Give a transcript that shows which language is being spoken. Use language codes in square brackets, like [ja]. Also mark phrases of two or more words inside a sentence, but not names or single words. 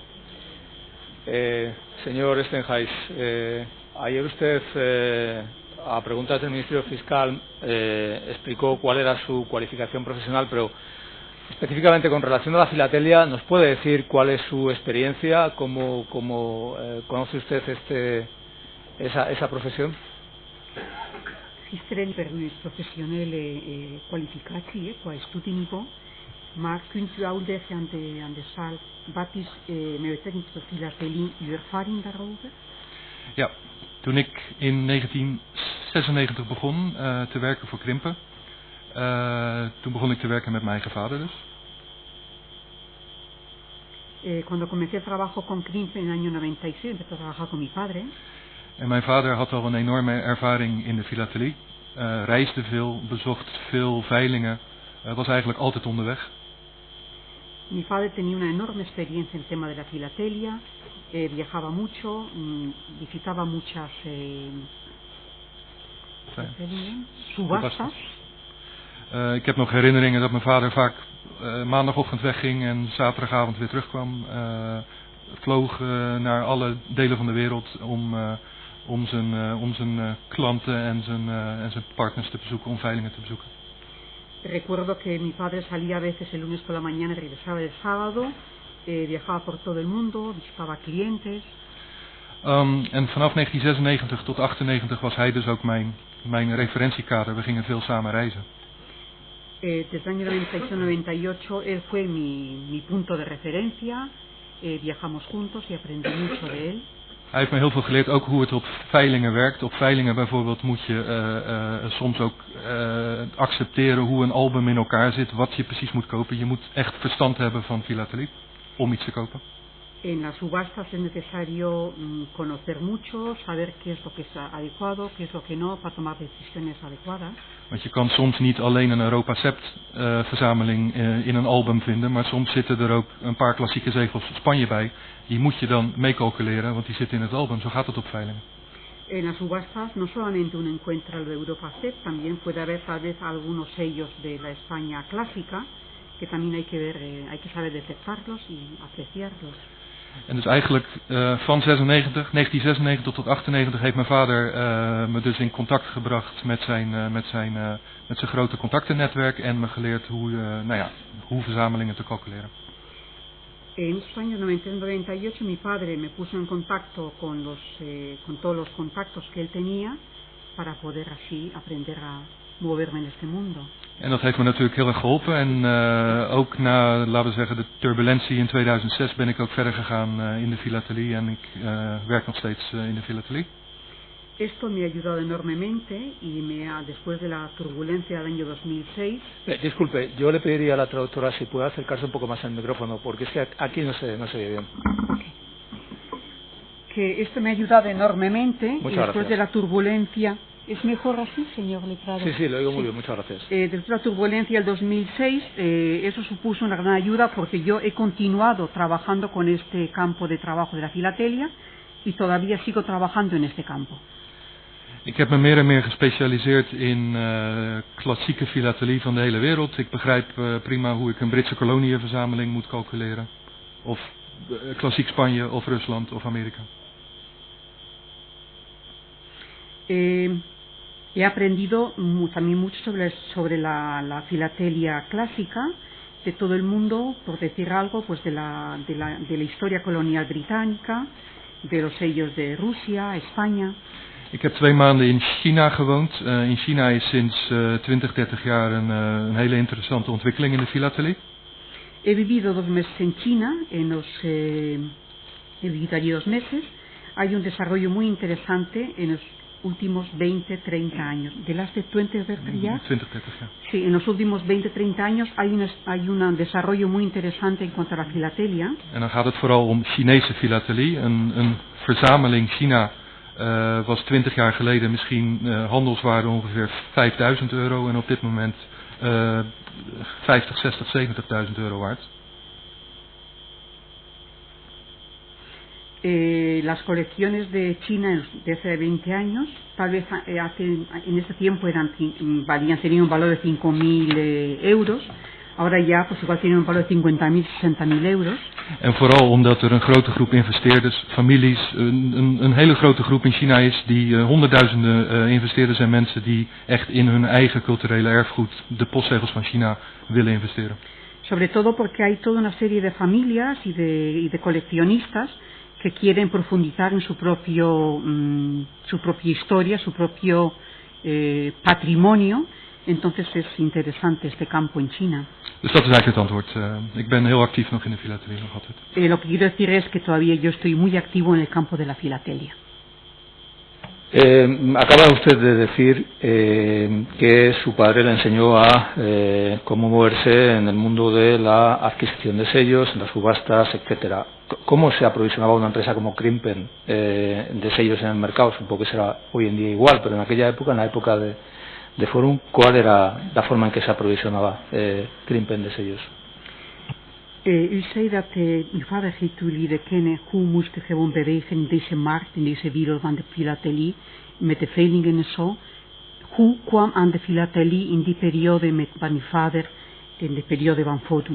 [es] Señor Stenhuis, ayer usted, a preguntas del Ministerio Fiscal, explicó cuál era su cualificación profesional, pero específicamente con relación a la filatelia, ¿nos puede decir cuál es su experiencia? ¿Cómo conoce usted esa profesión? [nl] Gisteren professionele kwalificatie qua studiniveau, maar kunt u uitleggen aan de zaal wat is met betrekking tot filatelie uw ervaring daarover? Ja, toen ik in 1996 begon te werken voor Krimpen, toen begon ik te werken met mijn eigen vader dus. [es] Cuando comencé el trabajo con Krimpen en el año 96, empecé a trabajar con mi padre. [nl] En mijn vader had al een enorme ervaring in de filatelie. Reisde veel, bezocht veel veilingen. Was eigenlijk altijd onderweg. [es] Mi padre tenía una enorme experiencia en el tema de la filatelia. Viajaba mucho, visitaba muchas subastas. [nl] Ik heb nog herinneringen dat mijn vader vaak maandagochtend wegging en zaterdagavond weer terugkwam. Vloog naar alle delen van de wereld om zijn klanten en zijn partners te bezoeken, om veilingen te bezoeken. [es] Recuerdo que mi padre salía a veces el lunes por la mañana y regresaba el sábado, viajaba por todo el mundo, visitaba clientes. [nl] En vanaf 1996 tot 1998 was hij dus ook mijn referentiekader. We gingen veel samen reizen. [es] Desde el año 96-98 él fue mi punto de referencia. Viajamos juntos y aprendí mucho de él. [nl] Hij heeft me heel veel geleerd, ook hoe het op veilingen werkt. Op veilingen bijvoorbeeld moet je soms ook accepteren hoe een album in elkaar zit, wat je precies moet kopen. Je moet echt verstand hebben van filatelie om iets te kopen. [es] En las subastas es necesario conocer mucho, saber qué es lo que es adecuado, qué es lo que no, para tomar decisiones adecuadas. [nl] Want je kan soms niet alleen een Europacept verzameling in een album vinden, maar soms zitten er ook een paar klassieke zegels Spanje bij. Die moet je dan meecalculeren, want die zitten in het album. Zo gaat het op veilingen. [es] En las subastas no solamente uno encuentra el Europacept, también puede haber tal vez algunos sellos de la España clásica, que también hay que ver, hay que saber detectarlos y apreciarlos. [nl] En dus eigenlijk van 1996 tot 98 heeft mijn vader me dus in contact gebracht met zijn grote contactennetwerk en me geleerd hoe verzamelingen te calculeren. [es] En los años 90-98 mi padre me puso en contacto con todos los contactos que él tenía para poder así aprender a moverme en este mundo. [nl] En dat heeft me natuurlijk heel erg geholpen. En ook na, laten we zeggen, de turbulentie in 2006 ben ik ook verder gegaan in de filatelie. En ik werk nog steeds in de filatelie. [es] Esto me ha ayudado enormemente y después de la turbulencia del año 2006. Disculpe, yo le pediría a la traductora si puede acercarse un poco más al micrófono, porque es que aquí no se oye bien. Okay. Que esto me ha ayudado enormemente. Muchas y después gracias. de la turbulencia. ¿Es mejor así, señor letrado? Sí, lo oigo muy bien, muchas gracias. Después de la turbulencia del 2006, eso supuso una gran ayuda porque yo he continuado trabajando con este campo de trabajo de la filatelia y todavía sigo trabajando en este campo. [nl] Ik heb me meer en meer gespecialiseerd in klassieke filatelie van de hele wereld. Ik begrijp prima hoe ik een Britse koloniënverzameling moet calculeren. Of klassiek Spanje of Rusland of Amerika. [es] He aprendido también mucho sobre la filatelia clásica de todo el mundo, por decir algo, pues de la historia colonial británica, de los sellos de Rusia, España. [nl] Ik heb 2 maanden in China gewoond. In China is sinds 20-30 jaar een hele interessante ontwikkeling in de filatelie. [es] He vivido 2 meses en China, he vivido allí 2 meses. Hay un desarrollo muy interesante en los últimos 20-30 años. De las de 20-30 years? [nl] 20-30 jaar. [es] Sí, en los últimos 20-30 años hay un desarrollo muy interesante en cuanto a la filatelia. [nl] En dan gaat het vooral om Chinese filatelie. Een verzameling China was 20 jaar geleden misschien handelswaarde ongeveer €5.000 en op dit moment 50, 60, 70.000 euro waard. [es] Las colecciones de China de hace 20 años, tal vez en ese tiempo tenían un valor de 5.000 euros. Ahora ya pues igual tienen un valor de 50.000, 60.000 euros. [nl] En vooral omdat er een grote groep investeerders, families, een hele grote groep in China is die honderdduizenden investeerders en mensen die echt in hun eigen culturele erfgoed, de postzegels van China, willen investeren. [es] Sobre todo porque hay toda una serie de familias y de coleccionistas que quieren profundizar en su propia historia, su propio patrimonio. Entonces es interesante este campo en China. [nl] Dus dat is eigenlijk het antwoord. Ik ben heel actief nog in de filatelie nog altijd. [es] Lo que quiero decir es que todavía yo estoy muy activo en el campo de la filatelia. Acaba usted de decir que su padre le enseñó a cómo moverse en el mundo de la adquisición de sellos, en las subastas, etcétera. ¿Cómo se aprovisionaba una empresa como Krimpen de sellos en el mercado? Supongo que será hoy en día igual, pero en aquella época, en la época de Forum, ¿cuál era la forma en que se aprovisionaba Krimpen de sellos? [nl] U zei dat uw vader heeft u leren kennen hoe moest u gewoon bewegen in deze markt, in deze wereld van de filatelie, met de veilingen en zo. Hoe kwam aan de filatelie in die periode met uw vader, in de periode van Forum?